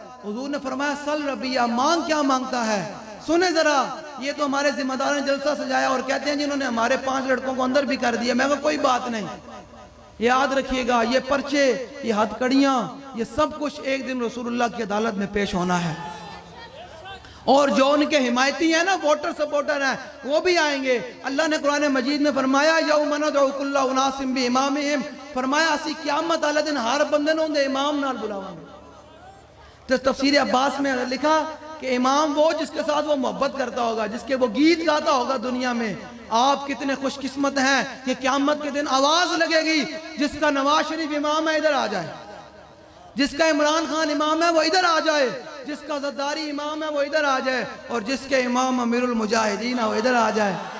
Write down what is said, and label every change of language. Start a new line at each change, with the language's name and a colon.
Urdu: حضور نے فرمایا سل ربیہ مانگ کیا مانگتا ہے. سنیں ذرا یہ تو ہمارے ذمہ دار نے جلسہ سجایا اور کہتے ہیں جنہوں نے ہمارے 5 لڑکوں کو اندر بھی کر دیا. میں کہا کوئی بات نہیں یاد رکھیے گا یہ پرچے یہ ہتھ کڑیاں یہ سب کچھ ایک دن رسول اللہ کی عدالت میں پیش ہونا ہے. اور جو ان کے حمایتی ہیں نا ووٹر سپورٹر ہیں وہ بھی آئیں گے. اللہ نے قرآن مجید میں فرمایا
Arabic: یوم ندعو کل اناس بامامہم
Punjabi: فرمایا اسی قیامت والے دن ہر بندے نوں دے امام نال بلاواں گے.
Urdu: تو تفسیر عباس میں لکھا کہ امام وہ جس کے ساتھ وہ محبت کرتا ہوگا جس کے وہ گیت گاتا ہوگا دنیا میں. آپ کتنے خوش قسمت ہیں کہ قیامت کے دن آواز لگے گی جس کا نواز شریف امام ہے ادھر آ جائے, جس کا عمران خان امام ہے وہ ادھر آ جائے, جس کا زرداری امام ہے وہ ادھر آ جائے, اور جس کے امام امیر المجاہدین ہے وہ ادھر آ جائے.